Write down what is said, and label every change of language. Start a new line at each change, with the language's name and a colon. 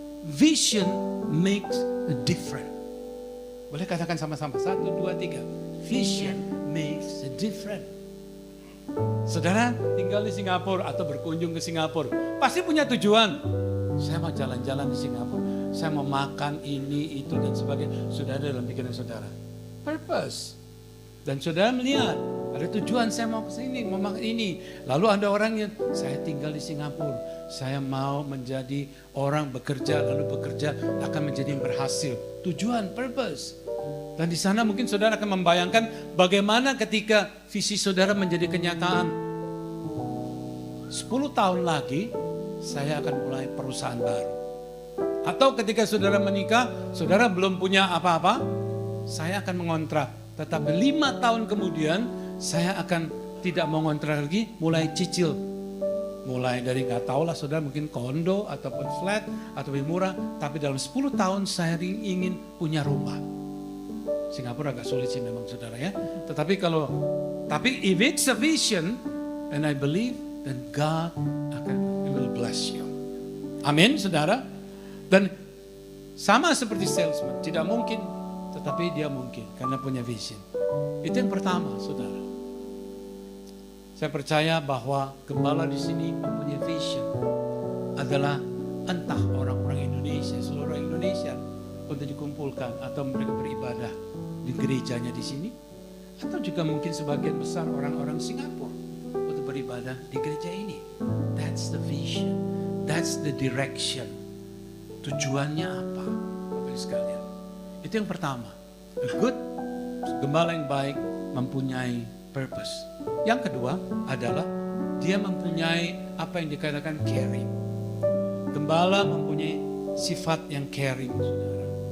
English: Vision makes a difference.
Indonesian: Boleh katakan sama-sama, 1, 2, 3.
English: Vision makes a difference.
Indonesian: Saudara tinggal di Singapura atau berkunjung ke Singapura, pasti punya tujuan. Saya mau jalan-jalan di Singapura, saya mau makan ini, itu, dan sebagainya. Sudah ada dalam pikiran saudara. Purpose. Dan saudara melihat, ada tujuan saya mau ke sini, mau makan ini. Lalu ada orang yang, saya tinggal di Singapura, saya mau menjadi orang bekerja, lalu bekerja akan menjadi yang berhasil. Tujuan, purpose. Dan di sana mungkin saudara akan membayangkan bagaimana ketika visi saudara menjadi kenyataan. 10 tahun lagi, saya akan mulai perusahaan baru. Atau ketika saudara menikah, saudara belum punya apa-apa, saya akan mengontrak. Tetapi 5 tahun kemudian, saya akan tidak mau ngontrak lagi, mulai cicil. Mulai dari nggak tahu lah saudara, mungkin kondo ataupun flat atau lebih murah. Tapi dalam 10 tahun saya ingin punya rumah. Singapura agak sulit sih memang saudara ya. Tapi
English: if it's a vision, and I believe, then God will bless you.
Indonesian: Amin saudara. Dan sama seperti salesman, tidak mungkin, tetapi dia mungkin karena punya vision. Itu yang pertama saudara. Saya percaya bahwa gembala di sini mempunyai vision adalah entah orang-orang Indonesia, seluruh Indonesia untuk dikumpulkan atau mereka beribadah di gerejanya di sini, atau juga mungkin sebagian besar orang-orang Singapura untuk beribadah di gereja ini.
English: That's the vision, that's the direction.
Indonesian: Tujuannya apa, Bapak sekalian? Itu yang pertama.
English: A good
Indonesian: gembala yang baik mempunyai purpose. Yang kedua adalah dia mempunyai apa yang dikatakan caring. Gembala mempunyai sifat yang caring, saudara.